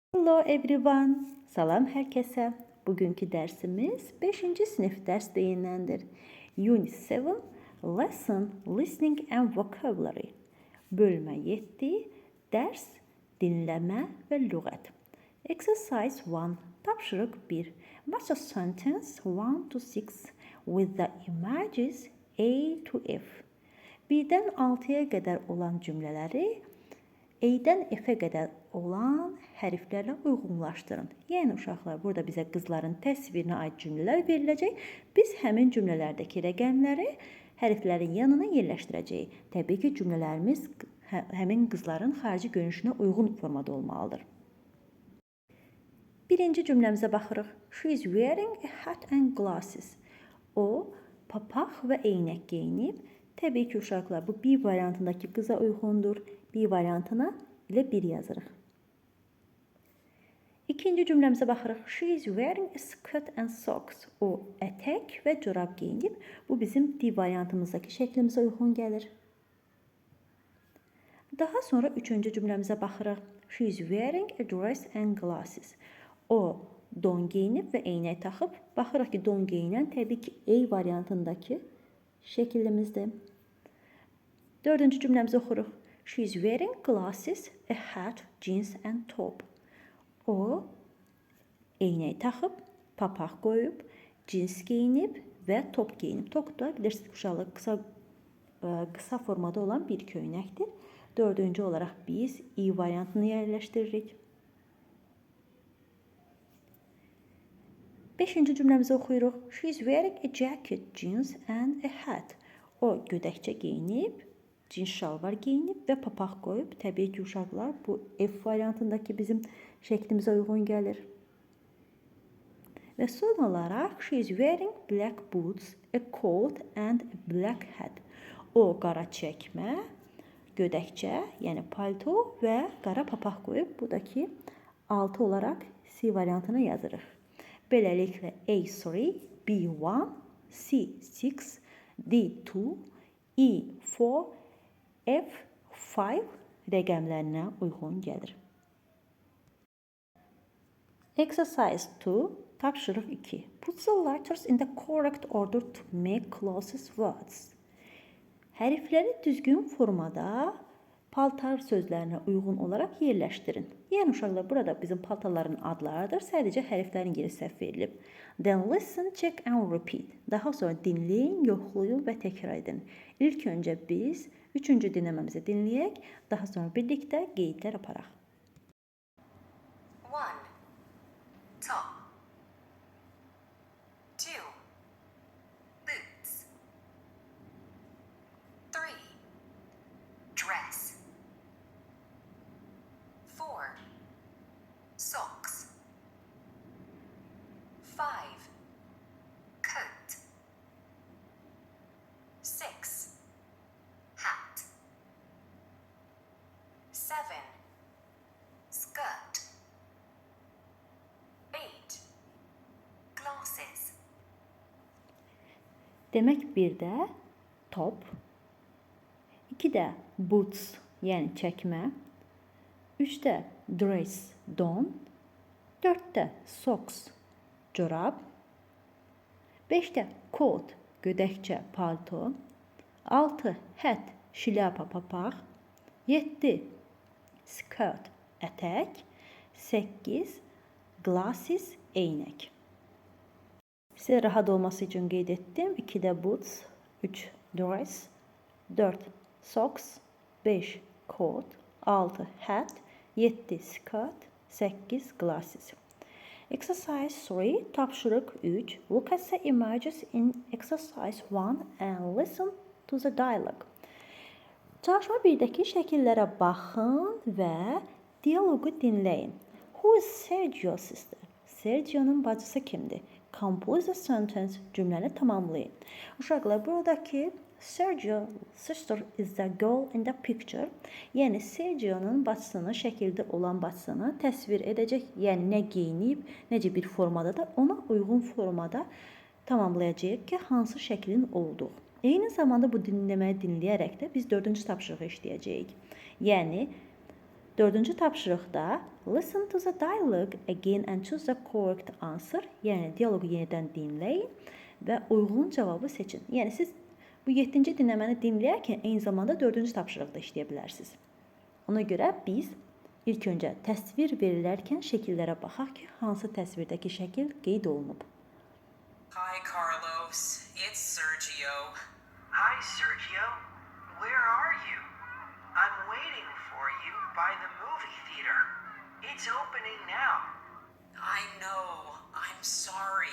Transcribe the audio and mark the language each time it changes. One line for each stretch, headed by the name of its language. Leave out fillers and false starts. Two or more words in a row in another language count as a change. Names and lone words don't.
English: Hello everyone.
Azerbaijani: Salam herkese. Bugünkü dersimiz 5. sınıf derslerindendir.
English: Unit 7, Lesson, Listening and Vocabulary.
Azerbaijani: Bölme 7, ders, dinleme ve lügat.
English: Exercise 1, tapşırık 1. Match a sentence 1 to 6 with the images A to F.
Azerbaijani: Birdən 6'ya qədər olan cümlələri A-dən F-ə qədər olan hərflərlə uyğunlaşdırın. Yəni uşaqlar, burada bizə qızların təsvirinə aid cümlələr veriləcək. Biz həmin cümlələrdəki rəqəmləri hərflərin yanına yerləşdirəcəyik. Təbii ki, cümlələrimiz həmin qızların xarici görünüşünə uyğun formada olmalıdır. Birinci cümləmizə baxırıq.
English: She is wearing a hat and glasses.
Azerbaijani: O, papaq və eynək geyinib. Təbii ki, uşaqlar, bu bir variantındakı qıza uyğundur. Bir variantına ilə 1 yazırıq. İkinci cümləmizə baxırıq.
English: She is wearing a skirt and socks.
Azerbaijani: O, ətək və corab geyinib. Bu bizim D variantımızdakı şəklimizə uyğun gəlir. Daha sonra üçüncü cümləmizə baxırıq.
English: She is wearing a dress and glasses.
Azerbaijani: O, don geyinib və eynək taxıb. Baxırıq ki, don geyinən təbii ki, A variantındakı şəklimizdir. Dördüncü cümləmizi oxuruq.
English: She is wearing glasses, a hat, jeans and top.
Azerbaijani: O, eynək taxıb, papaq qoyub, cins geyinib və top geyinib. Top da bilirsiniz uşaqlar qısa formada olan bir köynəkdir. Dördüncü olaraq biz I variantını yerləşdiririk. Beşinci cümləmizi oxuyuruq. She is wearing a jacket, jeans and a hat. O, gödəkçə geyinib, cins şalvar geyinib və papaq qoyub. Təbii ki, uşaqlar, bu F variantındakı bizim şəklimizə uyğun gəlir. Və son olaraq,
English: she is wearing black boots, a coat and a black hat.
Azerbaijani: O, qara çəkmə, gödəkçə, yəni palto və qara papaq qoyub. Bu da ki, 6 olaraq C variantına yazırıq. Beləliklə, A3, B1, C6, D2, E4, F5 rəqəmlərinə uyğun gəlir.
English: Exercise 2, tapşırıq 2. Put the letters in the correct order to make closest words.
Azerbaijani: Hərfləri düzgün formada paltar sözlərinə uyğun olaraq yerləşdirin. Yəni uşaqlar, burada bizim paltarların adlarıdır. Sadəcə hərflərin yeri səhv verilib.
English: Then listen, check and repeat.
Azerbaijani: Daha sonra dinləyin, yoxlayın və təkrar edin. İlk öncə biz 3-cü dinləməmizi dinləyək, daha sonra birlikdə qeydlər aparaq.
English: 1. Top. 2. Boots. 3. Dress. 4. Socks. 5. Coat. 6. Hat. 7. Skirt. 8. Glasses.
Azerbaijani: Demək, bir də top, 2 də boots, yəni çəkmə, 3 də dress, don, 4 də socks, corab, 5 də coat, gödəkçə, palto, 6 hat, şlyapa, papaq, 7 skirt, ətək, 8 glasses, eynək. Sizə rahat olması üçün qeyd etdim.
English: 2 də boots, 3 dress, 4 socks, 5 coat, 6 hat, 7 skirt, 8 glasses. Exercise 3, tapşırıq 3. Look at the images in exercise 1 and listen to the dialogue.
Azerbaijani: Çalışma 1-dəki şəkillərə baxın və dialoqu dinləyin.
English: Who is Sergio's sister?
Azerbaijani: Sergio'nun bacısı kimdir?
English: Compose a sentence,
Azerbaijani: cümləni tamamlayın. Uşaqlar, buradakı
English: Sergio's sister is the girl in the picture.
Azerbaijani: Yəni, Sergio'nun bacısını, şəkildə olan bacısını təsvir edəcək. Yəni, nə geyinib, necə bir formada da ona uyğun formada tamamlayacağıq ki, hansı şəklin olduğu. Eyni zamanda bu dinləməyi dinləyərək də biz 4-cü tapşırığı işləyəcəyik. Yəni, Dördüncü tapşırıqda
English: listen to the dialogue again and choose the correct answer.
Azerbaijani: Yəni dialoqu yenidən dinləyin və uyğun cavabı seçin. Yəni siz bu 7-ci dinləməni dinləyərkən eyni zamanda 4-cü tapşırıqda işləyə bilərsiniz. Ona görə biz ilk öncə təsvir verilərkən şəkillərə baxaq ki, hansı təsvirdəki şəkil qeyd olunub.
English: Hi, Carlos. It's Sergio. Hi, Sergio. Where are you? I'm waiting for you by the movie theater. It's opening now. I know. I'm sorry.